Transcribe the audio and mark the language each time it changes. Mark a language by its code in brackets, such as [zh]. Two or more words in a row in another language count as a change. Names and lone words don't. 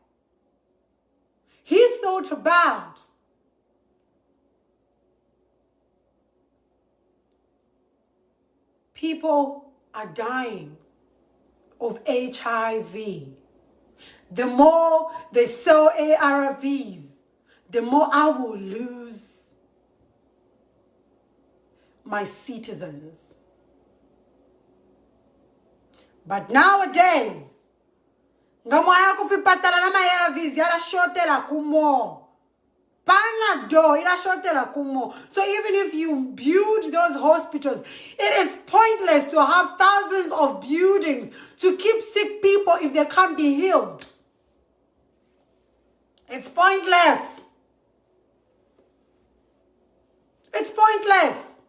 [en] He thought about people are dying of HIV. The more they sell ARVs, the more I will lose my citizens. But nowadays, [bem] ngamoya kufipatala na ARVs yala shotela kumo. Panado ila shotela kumo. [en] So even if you build those hospitals, it is pointless to have thousands of buildings to keep sick people if they can't be healed. It's pointless. It's pointless.